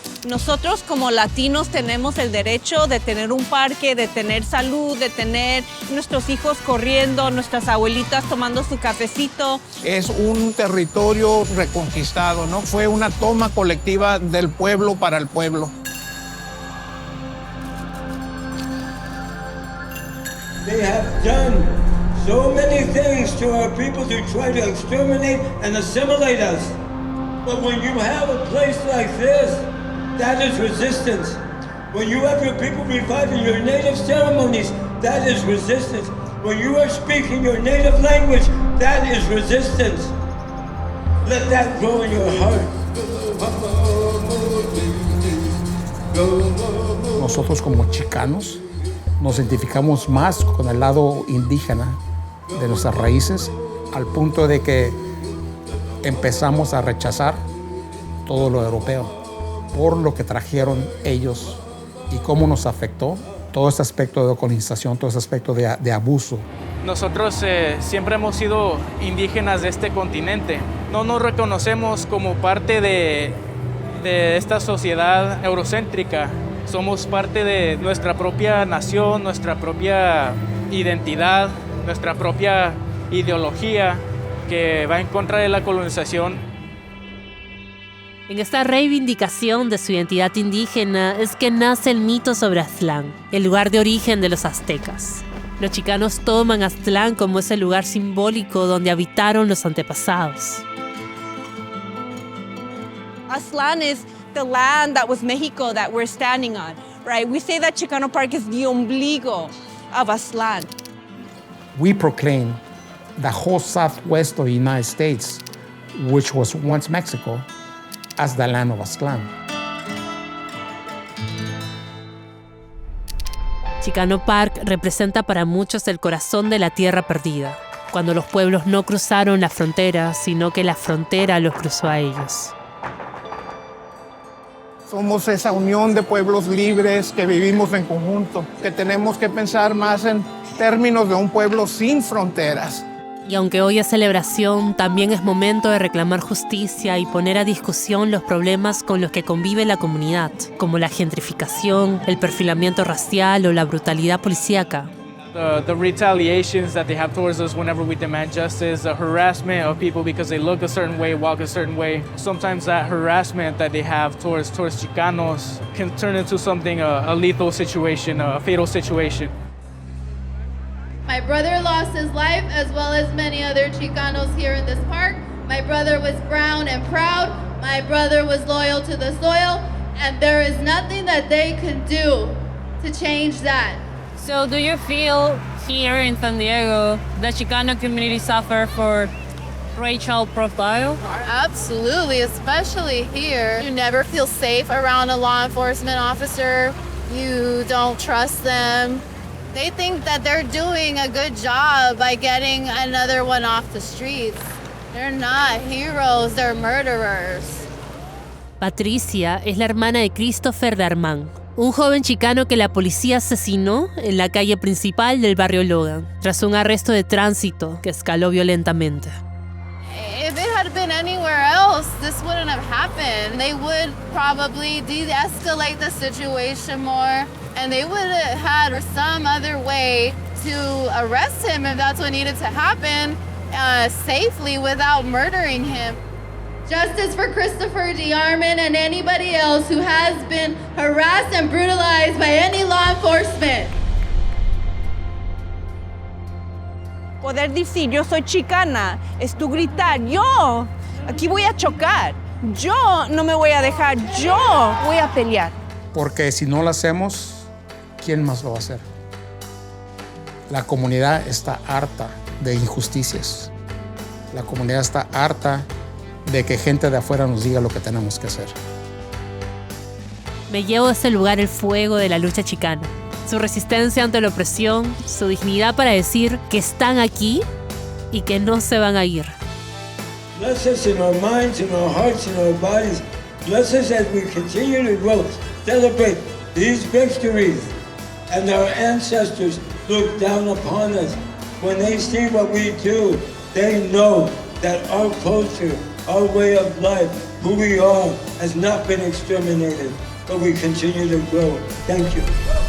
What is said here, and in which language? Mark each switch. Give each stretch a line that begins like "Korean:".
Spanish: Nosotros como latinos tenemos el derecho de tener un parque, de tener salud, de tener nuestros hijos corriendo, nuestras abuelitas tomando su cafecito. Es un territorio reconquistado, ¿no? Fue una toma colectiva del pueblo para el pueblo.
English: They have done so many things to our people to try to exterminate and assimilate us. But when you have a place like this, that is resistance. When you have your people reviving your native ceremonies, that is resistance. When you are speaking your native language, that is resistance. Let that grow in your heart.
Spanish: Nosotros como chicanos nos identificamos más con el lado indígena de nuestras raíces, al punto de que empezamos a rechazar todo lo europeo por lo que trajeron ellos y cómo nos afectó todo este aspecto de colonización, todo este aspecto de abuso. Nosotros siempre hemos sido indígenas de este continente. No nos reconocemos como parte de esta sociedad eurocéntrica. Somos parte de nuestra propia nación, nuestra propia identidad, nuestra propia ideología que va en contra de la colonización. En esta reivindicación de su identidad indígena es que nace el mito sobre Aztlán, el lugar de origen de los aztecas. Los chicanos toman Aztlán como ese lugar simbólico donde habitaron los antepasados.
English: Aztlán is the land that was Mexico that we're standing on, right? We say that Chicano Park is the ombligo of Aztlán. We proclaim the whole southwest of the United States, which was once Mexico, as the land of Aztlán.
Spanish: Chicano Park representa para muchos el corazón de la tierra perdida, cuando los pueblos no cruzaron la frontera, sino que la frontera los cruzó a ellos. Somos esa unión de pueblos libres que vivimos en conjunto, que tenemos que pensar más en términos de un pueblo sin fronteras. Y aunque hoy es celebración, también es momento de reclamar justicia y poner a discusión los problemas con los que convive la comunidad, como la gentrificación, el perfilamiento racial o la brutalidad policíaca.
English: The retaliations that they have towards us whenever we demand justice, the harassment of people because they look a certain way, walk a certain way. Sometimes that harassment that they have towards Chicanos can turn into something, a lethal situation, a fatal situation. My brother lost his life as well as many other Chicanos here in this park. My brother was brown and proud. My brother was loyal to the soil, and there is nothing that they can do to change that. So do you feel here in San Diego the Chicano community suffer for racial profile? Absolutely, especially here. You never feel safe around a law enforcement officer. You don't trust them. They think that they're doing a good job by getting another one off the streets. They're not heroes, they're murderers.
Spanish: Patricia es la hermana de Christopher Darman, un joven chicano que la policía asesinó en la calle principal del barrio Logan, tras un arresto de tránsito que escaló violentamente.
English: If it had been anywhere else, this wouldn't have happened. They would probably de-escalate the situation more, and they would have had some other way to arrest him if that's what needed to happen, safely without murdering him. Justice for Christopher DeArmond and anybody else who has been harassed and brutalized by any law enforcement.
Spanish: Poder decir yo soy chicana es tú gritar, yo aquí voy a chocar, yo no me voy a dejar, yo voy a pelear. Porque si no lo hacemos, ¿quién más lo va a hacer? La comunidad está harta de injusticias. La comunidad está harta de que gente de afuera nos diga lo que tenemos que hacer. Me llevo a ese lugar el fuego de la lucha chicana, su resistencia ante la opresión, su dignidad para decir que están aquí y que no se van a ir.
English: Bless us in our minds, in our hearts, in our bodies. Bless us as we continue to grow, celebrate these victories. And our ancestors look down upon us. When they see what we do, they know that our culture, our way of life, who we are, has not been exterminated, but we continue to grow. Thank you.